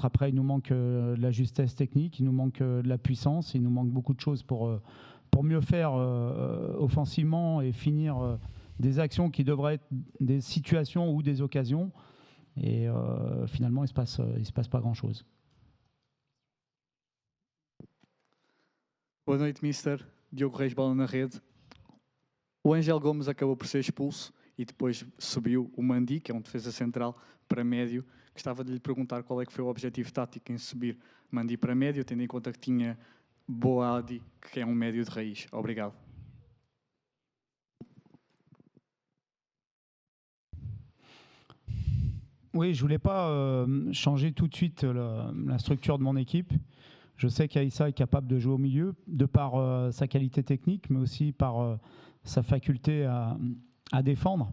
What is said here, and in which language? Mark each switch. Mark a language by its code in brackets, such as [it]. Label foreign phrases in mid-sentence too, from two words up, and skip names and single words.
[fr] Après, il nous manque de la justesse technique, il nous manque de la puissance, il nous manque beaucoup de choses pour mieux faire offensivement et finir des actions qui devraient être des situations ou des occasions. Et finalement, il se passe pas grand-chose. [pt] Boa noite, Mister. Diogo Reis, bola na rede. O Angel Gomes acabou por ser expulso e depois subiu o Mandi, que é defesa central, para médio. Gostava de lhe perguntar qual é que foi o objetivo tático em subir Mandi para médio, tendo em conta que tinha Boadi, que é médio de raiz. Obrigado. [fr] Oui, je voulais pas changer tout de suite la structure de mon équipe. Je sais qu'Aïssa est capable de jouer au milieu, de par sa qualité technique, mais aussi par sa faculté à défendre.